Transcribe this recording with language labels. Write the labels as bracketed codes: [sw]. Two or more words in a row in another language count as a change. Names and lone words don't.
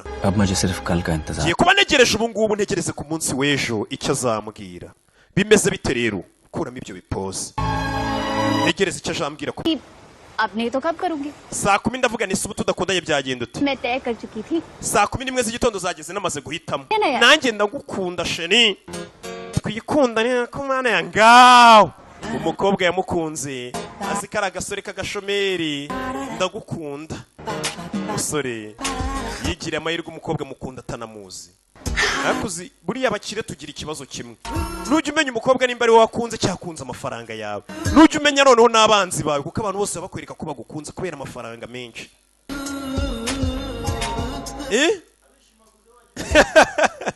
[hi] अब मुझे सिर्फ कल का इंतजार [rw] giye kuba negereje ubu ngubu ntegereze ku munsi w'ejo icyo azambwira bimeze bite rero kuramo ibyo bipoze ntegereze icyo azambwira ko [hi] अब नहीं तो कब करूंगी [rw] saa 10 ndavuga ni subu tudakundanye byagenda ute [hi] मैं तय कर चुकी थी [rw] saa 11 z'igitondo zageze namaze guhitamo Nene. nanjye ndagukunda sheni twikundane ko mana ya ngaho umukobwa yamukunze azi ko ari agasore k'agashomeri ndagukunda umusore yigiriye amahirwe umukobwa mukunda atanamuzi akuzi buriya abakire tugira ikibazo kimwe nujya umenya umukobwa nimba ari wowe wakunze cyakunze amafaranga yawe nujya umenya noneho n'abanzi bawe kuko abantu bose bakwereka ko bagukunze kubera amafaranga menshi